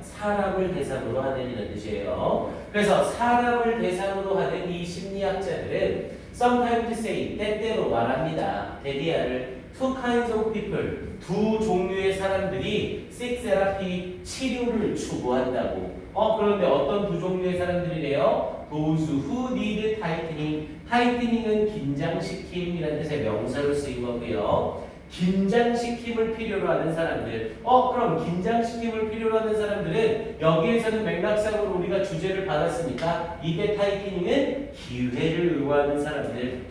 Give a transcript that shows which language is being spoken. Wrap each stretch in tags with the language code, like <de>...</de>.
<ko>사람을 대상으로 하는 이라는 뜻이에요. 그래서 사람을 대상으로 하는 이 심리학자들은</ko> <en>sometimes say,</en> <ko>때때로 말합니다. 데디아를</ko> <en>two kinds of people,</en> <ko>두 종류의 사람들이</ko> <en>seek therapy,</en> <ko>치료를 추구한다고. 그런데 어떤 두 종류의 사람들이래요?</ko> <en>Those who need tightening.</en> <ko>타이트닝은 긴장시킴이라는 뜻의 명사로 쓰인 거고요. 긴장시킴을 필요로 하는 사람들. 그럼 긴장시킴을 필요로 하는 사람들은 여기에서는 맥락상으로 우리가 주제를 받았으니까 이게 타이트닝은 기회를 요구하는 사람들.</ko>